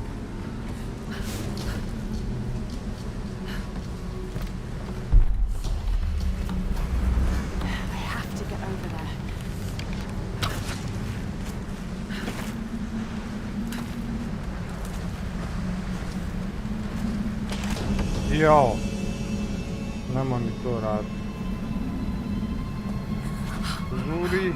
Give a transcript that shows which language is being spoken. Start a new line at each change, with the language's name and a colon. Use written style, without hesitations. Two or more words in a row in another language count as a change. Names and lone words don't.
English: I have to get over there.
Serbian: Jao. Nemoj mi to raditi. Žuri.